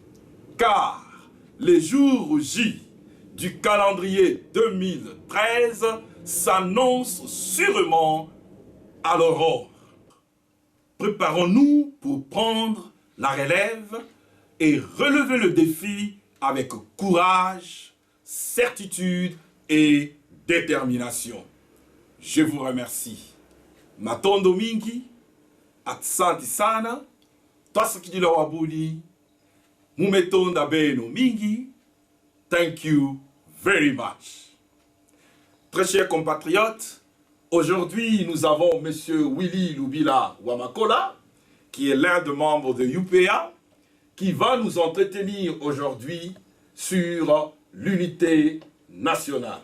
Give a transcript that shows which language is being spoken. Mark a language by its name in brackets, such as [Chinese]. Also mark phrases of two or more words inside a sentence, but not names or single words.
[French] Car les jours J du calendrier 2013 s'annoncent sûrement à l'aurore. Préparons-nous pour prendre la relève et relever le défi avec courage, certitude et détermination. Je vous remercie. [Lingala] Matondo mingi, [Swahili] asante sana, [Luba-Lulua] twasakidila wabuli, [Kongo] mumetonda beno mingi. [English] Thank you very much. [French] Très chers compatriotes, aujourd'hui nous avons M. Willy Lubila Wamakola, qui est l'un des membres de UPA, qui va nous entretenir aujourd'hui sur l'unité nationale.